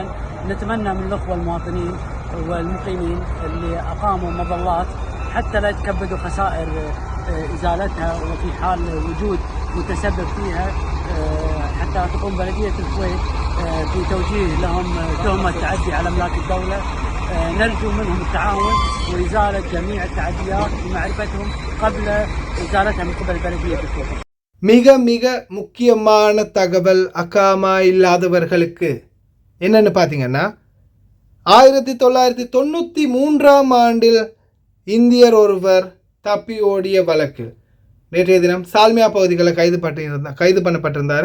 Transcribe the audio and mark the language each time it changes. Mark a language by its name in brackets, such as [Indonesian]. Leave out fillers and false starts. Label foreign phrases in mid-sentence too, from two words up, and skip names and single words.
[Arabic] نتمنى من الأخوة المواطنين والمقيمين اللي أقاموا مظلات حتى لا يتكبدوا خسائر إزالتها وفي حال وجود متسبب فيها حتى تقوم بلدية الكويت في توجيه لهم تهمة تعدي على أملاك الدولة. نرجو منهم التعاون وإزالة جميع التعديات ومعرفتهم قبل إزالتها من قبل بلدية الكويت. [Tamil] மிக மிக முக்கியமான தகவல் அகாமா இல்லாதவர்களுக்கு என்னன்னு பார்த்தீங்கன்னா 1993ஆம் ஆண்டில் இந்தியர் ஒருவர் தப்பி ஓடிய வழக்கில் நேற்றைய தினம் சால்மியா பகுதிகளில் கைது பண்ணப்பட்டிருந்தார்.